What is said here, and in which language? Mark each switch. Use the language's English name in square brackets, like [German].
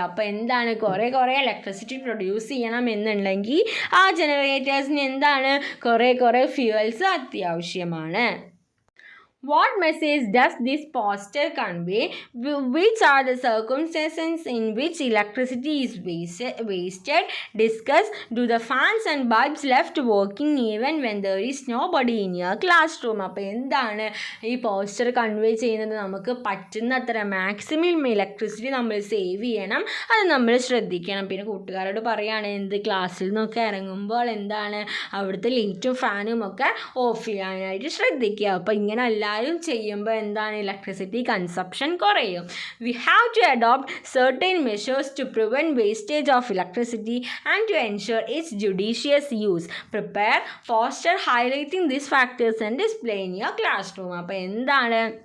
[Malayalam] അപ്പോൾ എന്താണ് കുറേ ഇലക്ട്രിസിറ്റി പ്രൊഡ്യൂസ് ചെയ്യണം എന്നുണ്ടെങ്കിൽ ആ ജനറേറ്റേഴ്സിന് എന്താണ് കുറേ ഫ്യൂവൽസ് അത്യാവശ്യമാണ്. [English] What message does this poster convey? Which are the circumstances in which electricity is wasted? Discuss. Do the fans and bulbs left working even when there is nobody in your classroom? [Malayalam] അപ്പോൾ എന്താണ് ഈ poster convey ചെയ്യുന്നത്? നമുക്ക് പറ്റുന്നത്ര maximum electricity നമ്മൾ save ചെയ്യണം, അത് നമ്മൾ ശ്രദ്ധിക്കണം. പിന്നെ കൂട്ടുകാരോട് പറയുകയാണ് എന്ത് ക്ലാസ്സിൽ നിന്നൊക്കെ ഇറങ്ങുമ്പോൾ എന്താണ് അവിടുത്തെ ലൈറ്റും ഫാനും ഒക്കെ ഓഫ് ചെയ്യാനായിട്ട് ശ്രദ്ധിക്കുക. അപ്പോൾ ഇങ്ങനെ എല്ലാവരും ചെയ്യുമ്പോൾ എന്താണ് ഇലക്ട്രിസിറ്റി കൺസപ്ഷൻ കുറയും. [English] We have to adopt certain measures to prevent wastage of electricity and to ensure its judicious use. Prepare poster highlighting these factors and display in your classroom. [Malayalam] അപ്പോൾ എന്താണ്